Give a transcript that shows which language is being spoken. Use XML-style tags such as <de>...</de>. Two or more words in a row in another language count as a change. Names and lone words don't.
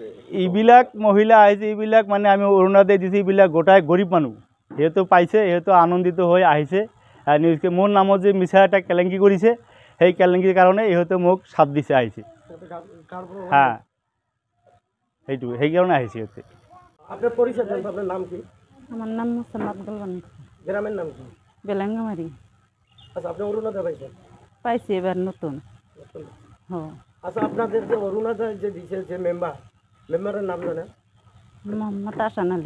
<as>এইবিলাক মহিলা আহিছে, এইবিলাক মানে আমি অৰুণোদয় দিছোঁ, এইবিলাক গোটাই গৰীব মানুহ। সিহঁতে পাইছে, সিহঁতে আনন্দিত হৈ আহিছে। নিউজকে মোৰ নামত যে মিছা এটা কেলেংকি কৰিছে, সেই কেলেংকিৰ কাৰণে ইহঁতে মোক চাপ দিছে, আহিছে। সেইটো সেইকাৰণে আহিছে ইহঁতে।</as> <bn>আপনার পরিচয় দেন, আপনার নাম কি? আমার নাম মোসাম্মদ গোলবানি। গ্রামের নাম কি? বেলাঙ্গামারি। আচ্ছা, আপনি অরুণোদয় পাইছেন? পাইছি এবার নতুন। আচ্ছা, আপনাদের যে অরুণোদয় যে দিছে যে মেম্বারের নাম জানেন? মোহাম্মদ আসান আলী।</bn>